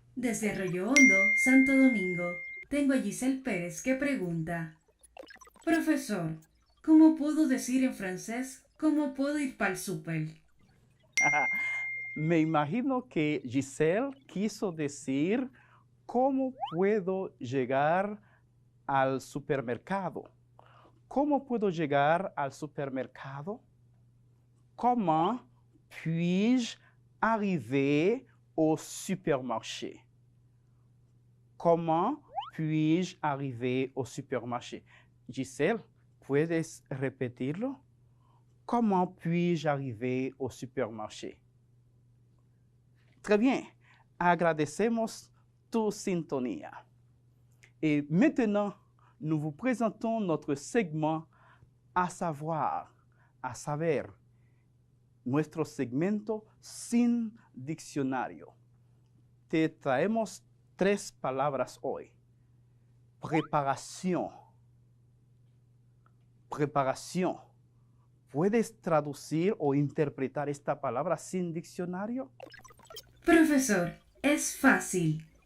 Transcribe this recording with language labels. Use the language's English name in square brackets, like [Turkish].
[Spanish] Desde Arroyo Hondo, Santo Domingo, tengo a Giselle Pérez que pregunta: Profesor, ¿cómo puedo decir en francés cómo puedo ir para el súper? Me imagino que Giselle quiso decir cómo puedo llegar al supermercado. ¿Cómo puedo llegar al supermercado? [French] Comment puis-je arriver au supermarché? Comment puis-je arriver au supermarché? [Spanish] Giselle, ¿puedes repetirlo? [French] Comment puis-je arriver au supermarché? Très bien. [Spanish] Agradecemos tu sintonía. [French] Et maintenant, nous vous présentons notre segment à savoir, [Spanish] à saber, nuestro segmento sin diccionario. Te traemos 3 palabras hoy. Preparación. Preparación. ¿Puedes traducir o interpretar esta palabra sin diccionario? Profesor, es fácil.